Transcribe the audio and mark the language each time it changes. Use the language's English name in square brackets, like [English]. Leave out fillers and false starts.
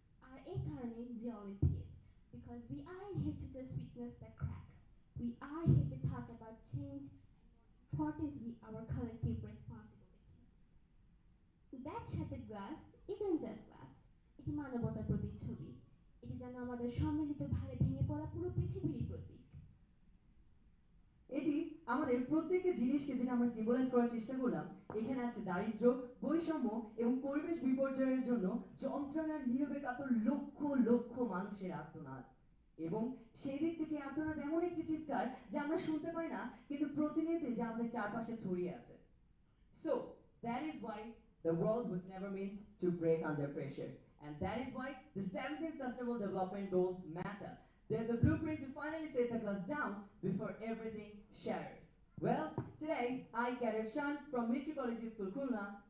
[English] Our incarnate is the Olympiad, because we aren't here to just witness the cracks. We are here to talk about change and, more importantly, our collective responsibility. That shattered glass isn't just glass, [Bangla] এটি মানবতার প্রতিচ্ছবি। এটি যেন আমাদের সম্মিলিত ভারে ভেঙে পড়া পুরো পৃথিবীরই প্রতীক। এটি আমাদের প্রত্যেকটা জিনিসকে যেটা আমরা সিম্বলাইজ করার চেষ্টা করলাম, এখানে আছে দারিদ্র্য, বৈষম্য এবং পরিবেশ বিপর্যয়ের জন্য যন্ত্রণার নীরবে কাতর লক্ষ লক্ষ মানুষের আর্তনাদ। এবং সেই দিক থেকে আর্তনাদ এমন একটি চিৎকার যা আমরা শুনতে পাই না, কিন্তু প্রতিনিয়তই যা আমাদের চারপাশে ছড়িয়ে আছে। [English] So that is why the world was never meant to break under pressure. And that is why the 17 Sustainable Development Goals matter. They're the blueprint to finally set the glass down before everything shatters. Well, today I, Cadet Shan from Mitri College School, Khulna,